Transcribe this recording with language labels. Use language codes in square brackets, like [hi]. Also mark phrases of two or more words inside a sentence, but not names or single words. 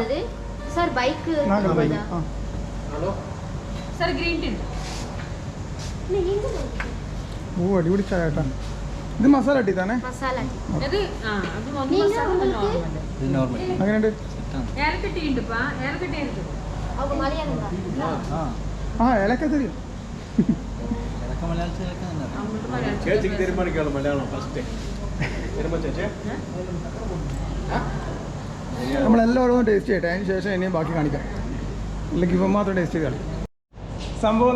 [en] sir bike sir green tea. [ml] ഓ അടിപൊളി ചായ കേട്ടോ. ഇത് മസാല ടീ താനേ. മസാല ടീ അത് അത് നോർമൽ. ഇത് നോർമൽ. അങ്ങനെയുണ്ട്. ഏലക്ക ടീ ഉണ്ട്പ്പാ. ഏലക്ക ടീ ഉണ്ട്. [ta] அவங்க மலையாளம் தான். [ml] ആ ഏലക്ക തരും. ഇതൊക്കെ മലയാളത്തിൽ കേൾക്കാൻ ചേച്ചിക്ക് തീരുമാനിക്കാമല്ലോ മലയാളം ഫസ്റ്റ് ചേച്ചേ. നമ്മളെല്ലാവരും ടേസ്റ്റ് ചെയ്യട്ടെ, അതിന് ശേഷം ഇനിയും ബാക്കി കാണിക്കാം. അല്ലെങ്കിൽ ഇവ മാത്രം ടേസ്റ്റ് ചെയ്താൽ സംഭവം.